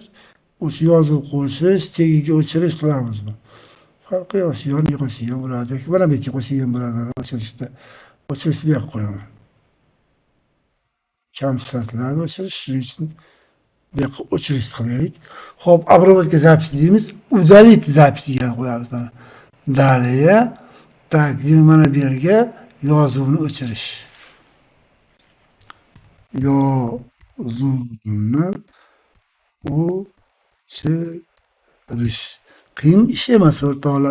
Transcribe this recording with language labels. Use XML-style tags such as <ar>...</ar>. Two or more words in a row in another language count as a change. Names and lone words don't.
<uz>O'sha yozuv qo'shish, tagiga o'chirish qilamiz buni. Farqi yo'q, yoniga qo'shib ham bo'ladi. Mana bu yerga qo'shib ham bo'ladi. O'chirishda. O'chirishni ham qo'yaman. Kamsitlarni o'chirish uchun bu yoqqa o'chirish qilaylik. Xo'p,</uz> <ru>обработка записи</ru> <uz>deymiz.</uz> <ru>Удалить запись</ru> <uz>degan qo'yamiz mana. Dalya. Tak, mana bu yerga yozuvni o'chirish. Yozuvni o'chirish. Qiyin ish emas o'rtoqlar.</uz>